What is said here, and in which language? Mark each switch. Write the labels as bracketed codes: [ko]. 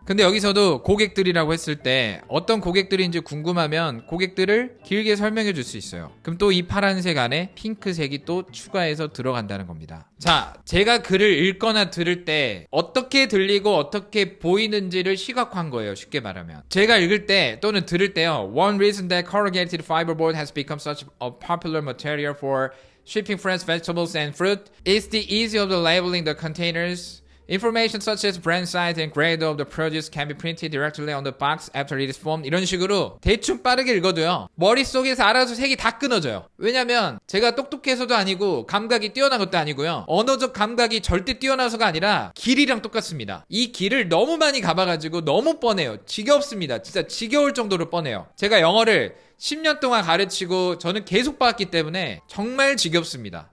[ko] 근데 여기서도 고객들이라고 했을 때 어떤 고객들인지 궁금하면 고객들을 길게 설명해 줄 수 있어요. 그럼 또 이 파란색 안에 핑크색이 또 추가해서 들어간다는 겁니다. 자, 제가 글을 읽거나 들을 때 어떻게 들리고 어떻게 보이는지를 시각화한 거예요. 쉽게 말하면. 제가 읽을 때 또는 들을 때요. [en] One reason that corrugated fiberboard has become such a popular material for shipping fresh vegetables and fruit is the ease of the labeling the containers. Information such as brand size and grade of the produce can be printed directly on the box after it is formed. [ko] 이런 식으로 대충 빠르게 읽어도요. 머릿속에서 알아서 색이 다 끊어져요. 왜냐면 제가 똑똑해서도 아니고 감각이 뛰어난 것도 아니고요. 언어적 감각이 절대 뛰어나서가 아니라 길이랑 똑같습니다. 이 길을 너무 많이 가봐가지고 너무 뻔해요. 지겹습니다. 진짜 지겨울 정도로 뻔해요. 제가 영어를 10년 동안 가르치고 저는 계속 봤기 때문에 정말 지겹습니다.